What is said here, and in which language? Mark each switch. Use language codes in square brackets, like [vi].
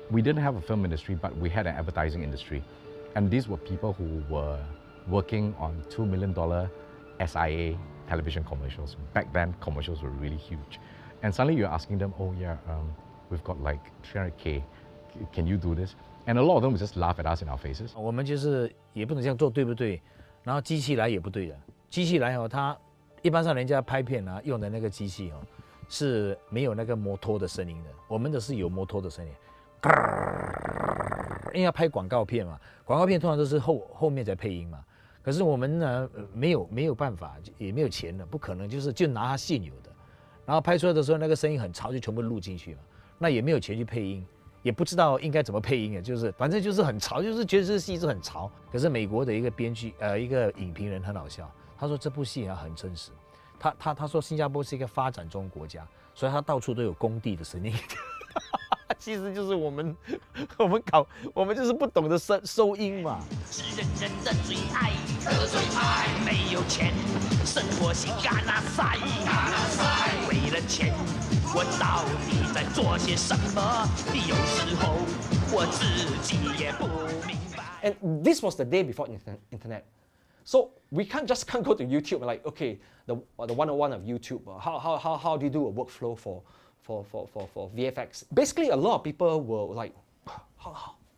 [en] We didn't have a film industry, but we had an advertising industry. And these were people who were working on $2 million SIA television commercials. Back then, commercials were really huge. And suddenly you're asking them, oh yeah, we've got like 300K, can you do this? And a lot of them would just laugh at us in our faces. [zh] 我们就是也不能这样做，对不对？然后机器来也不对的，机器来哦，它一般上人家拍片啊用的那个机器哦，是没有那个摩托的声音的，我们的是有摩托的声音。因为要拍广告片嘛，广告片通常都是后面在配音嘛。可是我们呢没有办法，也没有钱的，不可能就拿它现有的，然后拍出来的时候那个声音很嘈，就全部录进去嘛。那也没有钱去配音。也不知道应该怎么配音的，就是反正就是很潮，就是觉得这戏是很潮。可是美国的一个编剧，一个影评人很好笑，他说这部戏很真实。他说新加坡是一个发展中国家，所以他到处都有工地的声音。其实就是我们就是不懂得收音嘛。是人人的最爱，的最爱，没有钱，生活是嘎纳塞，嘎纳塞，为了钱，我到底在做些什么？有时候我自己也不明白。 [en] And this was the day before internet. So we can't go to YouTube and like, okay, the 101 of YouTube. How do you do a workflow for VFX? Basically, a lot of people were like, how?